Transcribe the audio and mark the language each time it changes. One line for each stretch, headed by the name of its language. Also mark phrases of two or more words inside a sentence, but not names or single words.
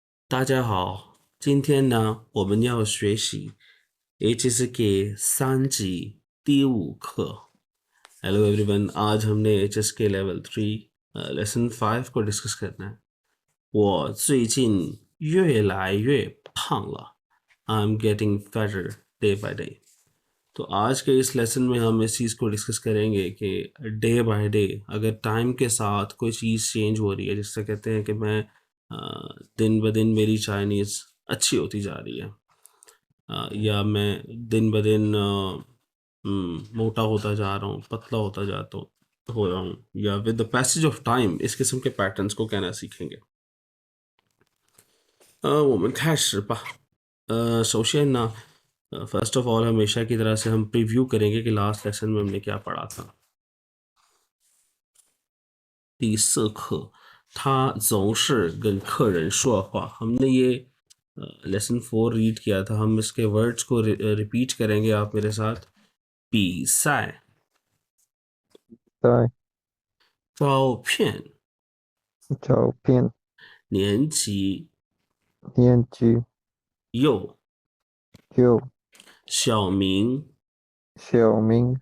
Chinese: 大家好，今天呢，我们要学习 HSK 3级第5课。
English: Hello everyone，
Hindi: आज हमने HSK Level 3 Lesson 5 को डिस्कस करना है।
Chinese: 我最近越来越胖了
English: I'm getting fatter day by day।
Hindi: तो आज के इस लेसन में हम इस चीज़ को डिस्कस करेंगे कि
English: day by day
Hindi: अगर टाइम के साथ कोई चीज़ चेंज हो रही है, जिससे कहते हैं कि मैं दिन ब दिन मेरी चाइनीज़ अच्छी होती जा रही है, या मैं दिन ब दिन मोटा होता जा रहा हूँ, पतला होता जाता हो रहा हूँ, या
English: with the passage of time
Hindi: इस किस्म के पैटर्न्स को कहना सीखेंगे।
Chinese: 我们开始吧。首先呢
English: first of all
Hindi: हमेशा की तरह से हम प्रीव्यू करेंगे कि लास्ट लेसन में हमने क्या पढ़ा था।
Chinese: 第4课他总是跟客人说话
Hindi: हमने ये लेसन 4 रीड किया था। हम इसके वर्ड्स को रिपीट करेंगे आप मेरे साथ।
Chinese: 比赛在照片照片年级年纪幼有小明小明、